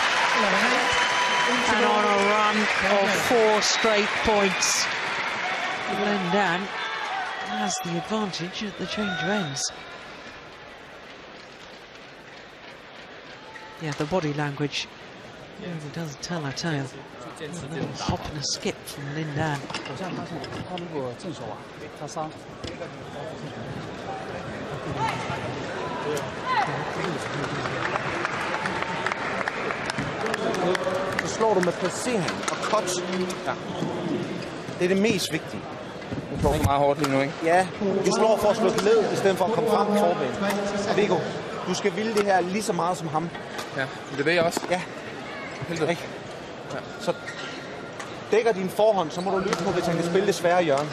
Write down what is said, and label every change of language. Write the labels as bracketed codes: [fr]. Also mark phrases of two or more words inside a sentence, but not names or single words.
[en] And on a run of 4 straight points, Lindan has the advantage at the change of ends. Yeah, the body language really does tell a tale. A little hop and a skip from Lindan. [zh] 我现在发现他如果正手啊，他杀。 [da] Så slår du med placering og touch. Ja. Det er det mest vigtige. Du slår meget hårdt lige nu, ikke? Ja, du slår for at slå det ned, i stedet for at komme frem forben. Viggo, du skal ville det her lige så meget som ham. Ja, det ved jeg også. Ja. Heldig. Ikke? Ja. Så dækker din forhånd, så må du lytte på, hvis han kan spille det svære hjørne.